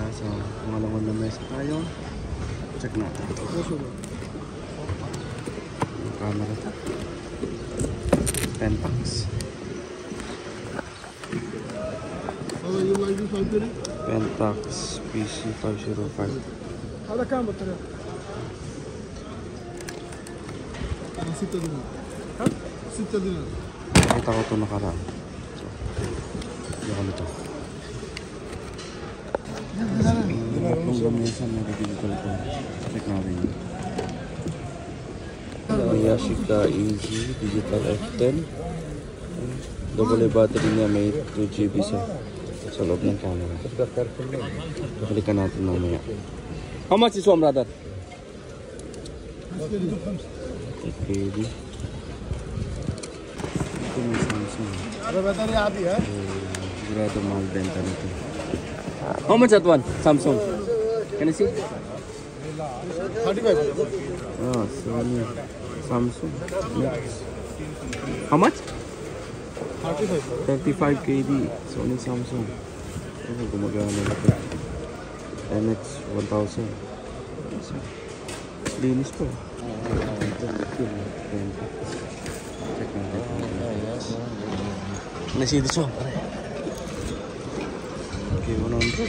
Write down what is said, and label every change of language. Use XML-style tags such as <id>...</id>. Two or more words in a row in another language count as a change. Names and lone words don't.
<tl>So, pangalawang lamesa tayo. Check natin. Yung camera ito. Pentax. Pentax PC505.</tl> <ar>هذا كم بطارية؟ 6 دينار. ها؟ 6 دينار.</ar> <tl>Nakita ko ito nakaraan. So, hindi kami ito. Itong gamesa na nagiging ko. Check natin yun. Yashica Easy Digital F10. Double battery niya, may 2GB sa loob ng camera. Balikan natin mamaya.</tl> <en>How much is one, brother? KD.</en> <tl>Ito may Samsung. Sigurado mahal benta nito.</tl> <en>How much that one? Samsung. Can you see? 35. Oh, Sony. Samsung. How much? 35 KD. Sony Samsung.</en> <tl>Oh, gumagana na ito. NX 1000. Linis po. Check natin. Nasi dito. Okay, 100.</tl>